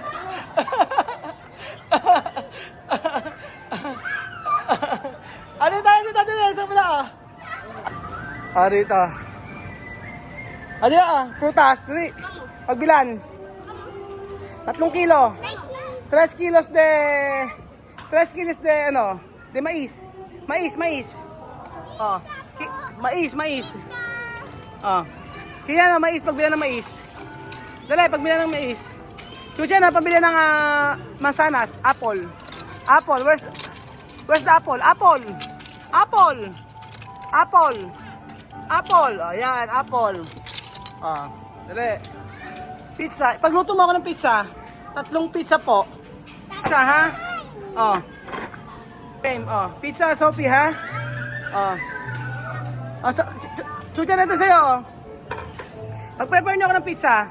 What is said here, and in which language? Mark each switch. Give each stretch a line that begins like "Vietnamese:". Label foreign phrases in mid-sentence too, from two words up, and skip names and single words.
Filipino: Ano tayo dito sa pula, dito. Prutas, dali. Pagbilan.
Spanish: 3 kilo. 3 kilos de... 3 kilos de, de mais. Mais.
Filipino: Mais. Kaya mais, pagbilan ng mais. Dali, pagbilan ng mais. Chucha na, pagbilan ng mansanas.
English: Apple. Where's the apple? Apple.
Filipino: Ayan, apple. Dali. Pizza. Pagluto mo ako ng pizza. 3 pizza po. Pizza, ha? Same, Pizza, Sophie, ha? Chucha na ito sa'yo, Mag-prepare niyo ako ng pizza.